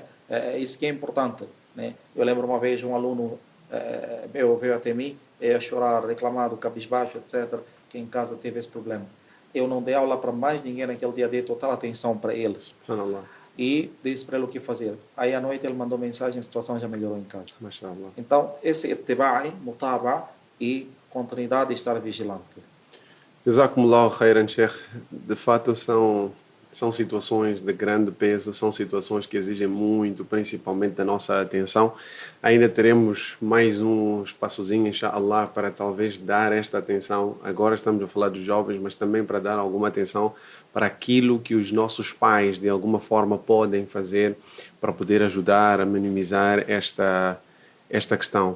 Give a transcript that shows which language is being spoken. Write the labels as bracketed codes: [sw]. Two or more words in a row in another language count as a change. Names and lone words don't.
[pt] Isso que é importante, né? Eu lembro uma vez um aluno meu veio até mim a chorar, reclamado, cabisbaixo, etc., que em casa teve esse problema. Eu não dei aula para mais ninguém naquele dia, dei total atenção para eles. E disse para ele o que fazer. Aí à noite ele mandou mensagem, a situação já melhorou em casa. Então, esse [ar] اتباع، متابع' [pt] e continuidade de estar vigilante. [ar] جزاكم الله خيرا، شيخ. [pt] De fato, são situações de grande peso, são situações que exigem muito, principalmente da nossa atenção. Ainda teremos mais um espaçozinho, inshallah, para talvez dar esta atenção. Agora estamos a falar dos jovens, mas também para dar alguma atenção para aquilo que os nossos pais, de alguma forma, podem fazer para poder ajudar a minimizar esta questão.